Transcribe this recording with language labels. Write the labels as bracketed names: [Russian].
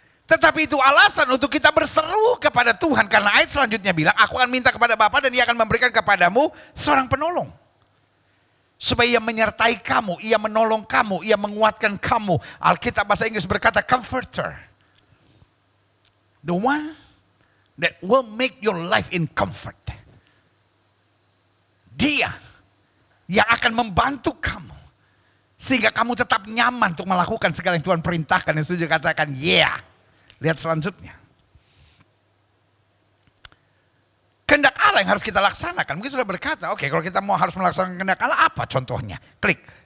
[Indonesian] Tetapi itu alasan untuk kita berseru kepada Tuhan. Karena ayat selanjutnya bilang, aku akan minta kepada Bapa dan Dia akan memberikan kepadamu seorang penolong. Supaya Ia menyertai kamu, Ia menolong kamu, Ia menguatkan kamu. Alkitab bahasa Inggris berkata comforter. [English] The one that will make your life in comfort. [Indonesian] Dia yang akan membantu kamu. Sehingga kamu tetap nyaman untuk melakukan segala yang Tuhan perintahkan. Yang setuju katakan, yeah. Lihat selanjutnya. Kehendak Allah yang harus kita laksanakan. Mungkin sudah berkata, oke, kalau kita mau harus melaksanakan kehendak Allah, apa contohnya? Klik.